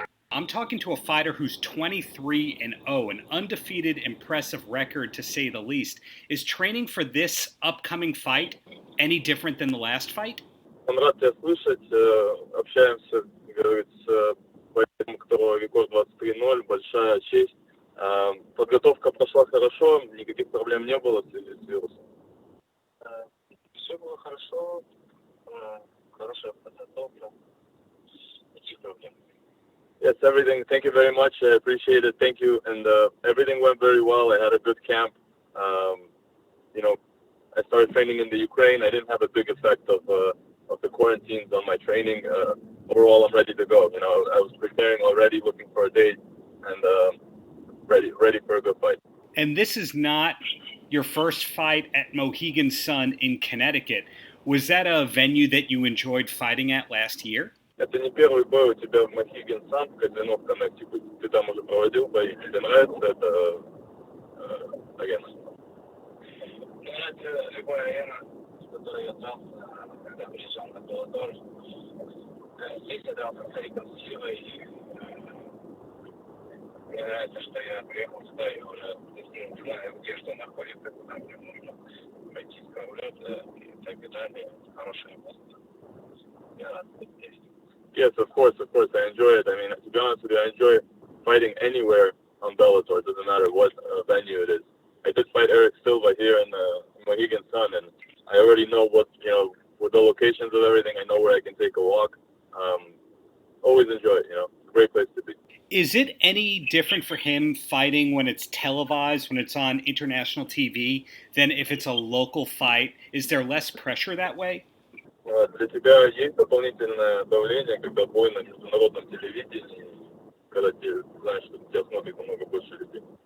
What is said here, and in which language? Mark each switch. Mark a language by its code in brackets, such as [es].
[en] I'm talking to a fighter who's 23-0, an undefeated, impressive record to say the least. Is training for this upcoming fight any different than the last fight? [ru] I'm рад тебя слышать. Общаемся, говорит, с бойцом, у которого рекорд 23-0, большая честь. Подготовка прошла хорошо, никаких проблем не было в связи с вирусом. Все было хорошо, хорошая подготовка, никаких проблем. [en] Yes, everything. Thank you very much. I appreciate it. Thank you. And everything went very well. I had a good camp. I started training in the Ukraine. I didn't have a big effect of the quarantines on my training. Overall, I'm ready to go. I was preparing already, looking for a date, and ready for a good fight. And this is not your first fight at Mohegan Sun in Connecticut. Was that a venue that you enjoyed fighting at last year? [ru] Это не первый бой у тебя в Mohegan Sun, в казино в Connecticut. Ты там уже проводил бои, тебе нравится это агентство? Мне нравится любая арена, в которой я дрался, когда приезжал на Bellator. Здесь я дрался с Эриком Силой, и мне нравится, что я приехал сюда и уже знаю, где что находится, куда мне нужно пойти с корабля, и так далее. Хорошее место. Я рад быть здесь. [en] Yes, of course, I enjoy it. I mean, to be honest with you, I enjoy fighting anywhere on Bellator. It doesn't matter what venue it is. I did fight Eric Silva here in Mohegan Sun, and I already know what with the locations of everything. I know where I can take a walk. Always enjoy it. It's a great place to be. Is it any different for him fighting when it's televised, when it's on international TV, than if it's a local fight? Is there less pressure that way? [ru] Для тебя есть дополнительное давление, когда бой на международном телевидении, когда ты знаешь, что тебя смотрит намного больше людей?